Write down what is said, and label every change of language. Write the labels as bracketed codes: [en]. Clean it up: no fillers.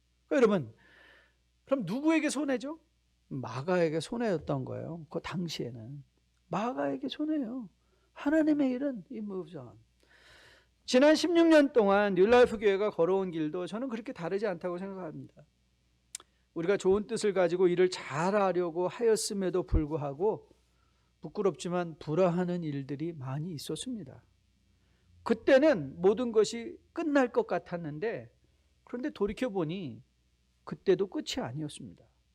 [ko] 여러분, 그럼 누구에게 손해죠? 마가에게 손해였던 거예요. 그 당시에는 마가에게 손해요. 하나님의 일은 [en] it moves on. [ko] 지난 16년 동안 뉴라이프 교회가 걸어온 길도 저는 그렇게 다르지 않다고 생각합니다. 우리가 좋은 뜻을 가지고 일을 잘하려고 하였음에도 불구하고 부끄럽지만 불화하는 일들이 많이 있었습니다. 그때는 모든 것이 끝날 것 같았는데, 그런데 돌이켜보니 그때도 끝이 아니었습니다.